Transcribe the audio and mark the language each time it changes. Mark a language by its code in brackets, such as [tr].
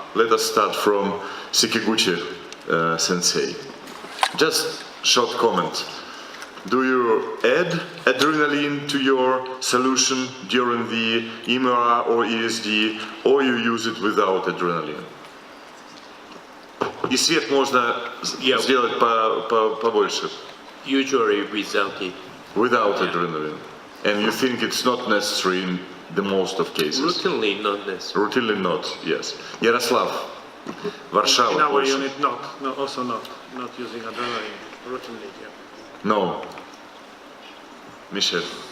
[en] Let us start from Sekiguchi sensei. Just short comment. Do you add adrenaline to your solution during the MRI or ESD, or you use it without adrenaline? [ru] И свет можно сделать побольше. [en] Usually without it. Without adrenaline. And you think it's not necessary in the most of cases? Routinely not necessary. Routinely not, yes. Yaroslav, Warsaw. In our unit, also not using adrenaline routinely. Yeah. No. Michel.